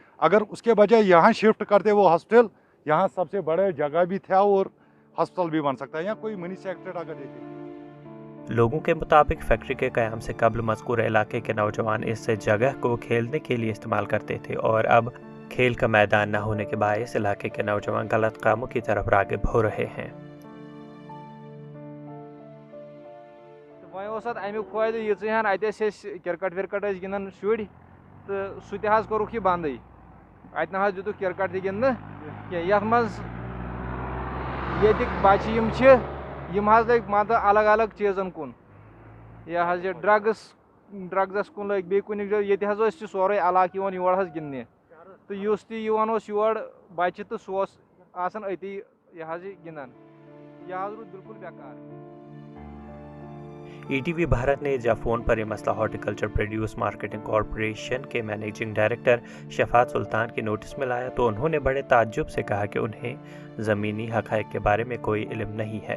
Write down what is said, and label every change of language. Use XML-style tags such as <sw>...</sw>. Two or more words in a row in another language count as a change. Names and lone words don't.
<hi>अगर उसके बजाय यहाँ शिफ्ट करते वो हॉस्पिटल, यहाँ सबसे बड़े जगह भी था और हॉस्पिटल भी बन सकता है, या कोई मिनी सेक्रेट अगर देते। लोगों के मुताबिक फैक्ट्री के क़याम से कबल मज़कूर इलाके के नौजवान इस जगह को खेलने के लिए इस्तेमाल करते थे, और अब खेल का मैदान न होने के बायस इलाके के नौजवान गलत कामों की तरफ राग़िब हो रहे हैं।</hi> <ks>अमुक फायदे यीहन क्रिकेट विरकट गिंदन शुर तो सह कोरुक यह बंद, अत न दितुक क्रिकेट तह गिंदन ये मज बच्चे यम लग मान अलग अलग चीज़न कुन, यह ड्रग्स कुन लग बे कुन ये सोरे इलाक योर गिंदने, तो युस योर बच्चे तो सह अति यह गिंदन, यह रूद बिल्कुल बेकार।</ks> <hi>ईटीवी भारत ने जब फ़ोन पर यह मसला हॉर्टिकल्चर प्रोड्यूस मार्केटिंग कॉरपोरेशन के मैनेजिंग डायरेक्टर शफात सुल्तान के नोटिस में लाया, तो उन्होंने बड़े ताज्जुब से कहा कि उन्हें ज़मीनी हक़ाइक़ के बारे में कोई इल्म नहीं है।</hi>